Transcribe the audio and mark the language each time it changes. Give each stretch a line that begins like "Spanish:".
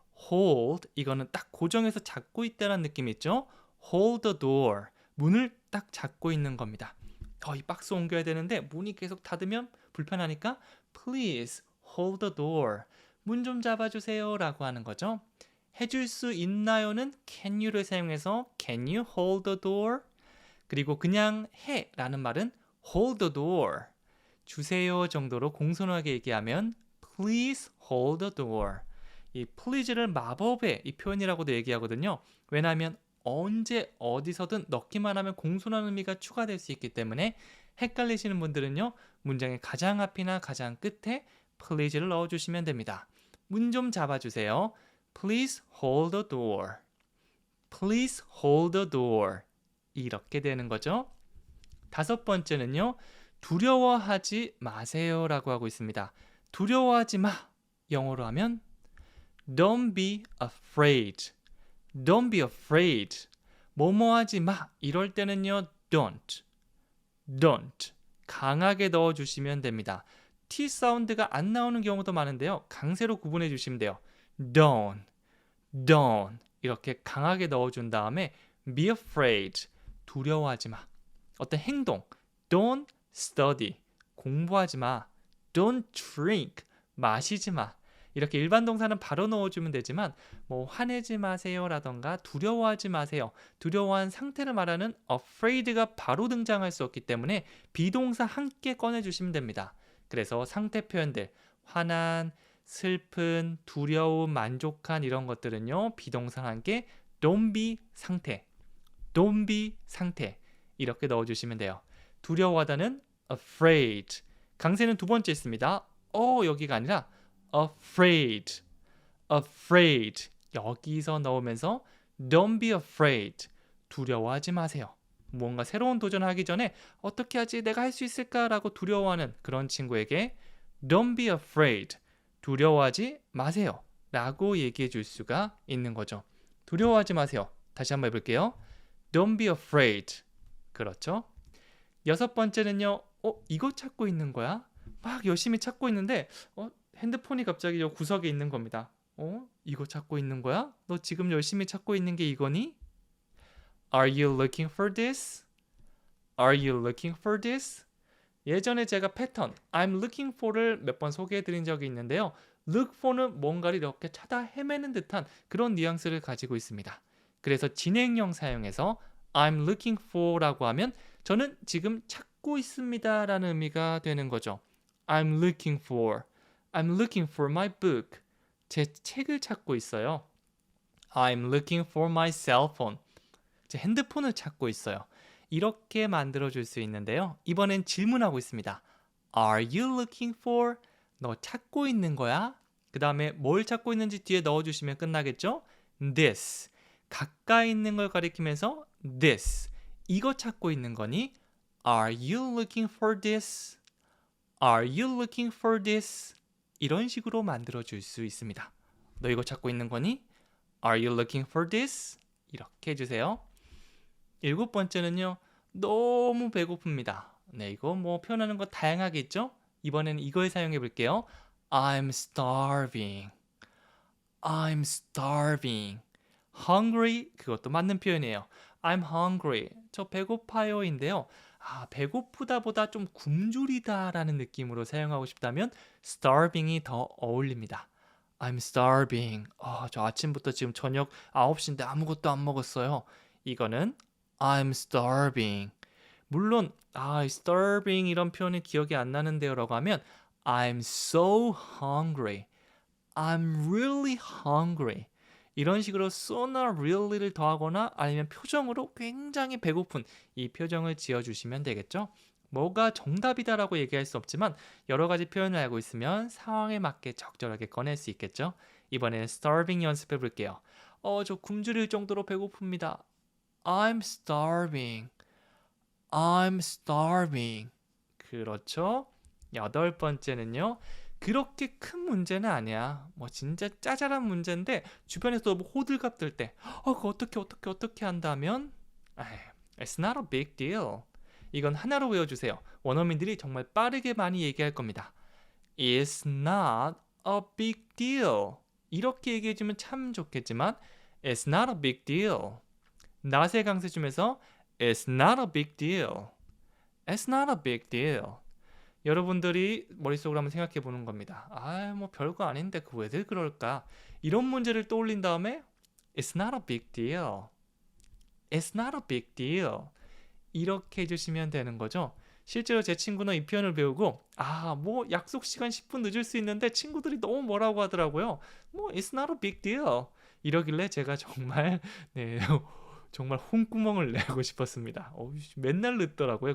Korean: hold 이거는 딱 고정해서 잡고 있다는 느낌이 있죠.
English: hold the door.
Korean: 문을 딱 잡고 있는 겁니다. 이 박스 옮겨야 되는데 문이 계속 닫으면 불편하니까
English: Please hold the door.
Korean: 문 좀 잡아주세요 라고 하는 거죠. 해줄 수 있나요는
English: can you를
Korean: 사용해서
English: can you hold the door?
Korean: 그리고 그냥 해 라는 말은
English: hold the door.
Korean: 주세요 정도로 공손하게 얘기하면
English: please hold the door.
Korean: 이 please를 마법의 이 표현이라고도 얘기하거든요. 왜냐하면 언제 어디서든 넣기만 하면 공손한 의미가 추가될 수 있기 때문에 헷갈리시는 분들은요. 문장의 가장 앞이나 가장 끝에 please를 넣어주시면 됩니다. 문 좀 잡아주세요.
English: Please hold the door. Please hold the door.
Korean: 이렇게 되는 거죠. 5번째는요. 두려워하지 마세요 라고 하고 있습니다. 두려워하지 마. 영어로 하면
English: Don't be afraid. Don't be afraid.
Korean: 뭐뭐 하지 마. 이럴 때는요.
English: Don't. Don't.
Korean: 강하게 넣어주시면 됩니다. T 사운드가 안 나오는 경우도 많은데요. 강세로 구분해 주시면 돼요.
English: Don't. Don't.
Korean: 이렇게 강하게 넣어준 다음에
English: be afraid.
Korean: 두려워하지 마. 어떤 행동.
English: Don't study.
Korean: 공부하지 마.
English: Don't drink.
Korean: 마시지 마. 이렇게 일반 동사는 바로 넣어주면 되지만 뭐 화내지 마세요 라던가 두려워하지 마세요. 두려워한 상태를 말하는 afraid가 바로 등장할 수 없기 때문에 비동사 함께 꺼내주시면 됩니다. 그래서 상태 표현들 화난, 슬픈, 두려움, 만족한 이런 것들은요. 비동사 한 개
English: don't be
Korean: 상태, don't be 상태 이렇게 넣어주시면 돼요. 두려워하다는 afraid. 강세는 두 번째 있습니다. 여기가 아니라
English: afraid, afraid
Korean: 여기서 넣으면서
English: don't be afraid.
Korean: 두려워하지 마세요. 뭔가 새로운 도전하기 전에 어떻게 하지? 내가 할 수 있을까라고 두려워하는 그런 친구에게
English: don't be afraid.
Korean: 두려워하지 마세요. 라고 얘기해 줄 수가 있는 거죠. 두려워하지 마세요. 다시 한번 해볼게요.
English: Don't be afraid.
Korean: 그렇죠? 여섯 번째는요. 이거 찾고 있는 거야? 막 열심히 찾고 있는데 핸드폰이 갑자기 저 구석에 있는 겁니다. 이거 찾고 있는 거야? 너 지금 열심히 찾고 있는 게 이거니?
English: Are you looking for this? Are you looking for this?
Korean: 예전에 제가 패턴
English: I'm looking for
Korean: 를 몇 번 소개해 드린 적이 있는데요. look for는 뭔가를 이렇게 찾아 헤매는 듯한 그런 뉘앙스를 가지고 있습니다. 그래서 진행형 사용해서
English: I'm looking for
Korean: 라고 하면 저는 지금 찾고 있습니다 라는 의미가 되는 거죠.
English: I'm looking for my book.
Korean: 제 책을 찾고 있어요.
English: I'm looking for my cell phone.
Korean: 제 핸드폰을 찾고 있어요. 이렇게 만들어줄 수 있는데요. 이번엔 질문하고 있습니다.
English: Are you looking for?
Korean: 너 찾고 있는 거야? 그 다음에 뭘 찾고 있는지 뒤에 넣어주시면 끝나겠죠?
English: This.
Korean: 가까이 있는 걸 가리키면서 this. 이거 찾고 있는 거니?
English: Are you looking for this? Are you looking for this?
Korean: 이런 식으로 만들어줄 수 있습니다. 너 이거 찾고 있는 거니?
English: Are you looking for this?
Korean: 이렇게 해주세요. 일곱 번째는요. 너무 배고픕니다. 네, 이거 뭐 표현하는 거 다양하게 있죠? 이번에는 이걸 사용해 볼게요.
English: I'm starving. I'm starving.
Korean: hungry 그것도 맞는 표현이에요.
English: I'm hungry.
Korean: 저 배고파요인데요. 배고프다 보다 좀 굶주리다 라는 느낌으로 사용하고 싶다면 starving이 더 어울립니다.
English: I'm starving.
Korean: 저 아침부터 지금 저녁 9시인데 아무것도 안 먹었어요. 이거는
English: I'm starving.
Korean: 물론 starving 이런 표현이 기억이 안 나는데요 라고 하면
English: I'm so hungry. I'm really hungry.
Korean: 이런 식으로 so나 really를 더하거나 아니면 표정으로 굉장히 배고픈 이 표정을 지어주시면 되겠죠. 뭐가 정답이다라고 얘기할 수 없지만 여러 가지 표현을 알고 있으면 상황에 맞게 적절하게 꺼낼 수 있겠죠. 이번에는 starving 연습해 볼게요. 저 굶주릴 정도로 배고픕니다.
English: I'm starving. I'm starving.
Korean: 그렇죠. 여덟 번째는요. 그렇게 큰 문제는 아니야. 뭐 진짜 짜잘한 문제인데 주변에서 뭐 호들갑 들 때 그거 어떻게 한다면
English: It's not a big deal.
Korean: 이건 하나로 외워주세요. 원어민들이 정말 빠르게 많이 얘기할 겁니다.
English: It's not a big deal.
Korean: 이렇게 얘기해주면 참 좋겠지만
English: It's not a big deal.
Korean: not의 강세 중에서
English: It's not a big deal. It's not a big deal.
Korean: 여러분들이 머릿속으로 한번 생각해 보는 겁니다. 뭐 별거 아닌데 그 왜들 그럴까? 이런 문제를 떠올린 다음에
English: It's not a big deal. It's not a big deal.
Korean: 이렇게 해주시면 되는 거죠. 실제로 제 친구는 이 표현을 배우고 뭐 약속 시간 10분 늦을 수 있는데 친구들이 너무 뭐라고 하더라고요.
English: 뭐 It's not a big deal.
Korean: 이러길래 제가 정말 정말 홍구멍을 내고 싶었습니다. 맨날 늦더라고요.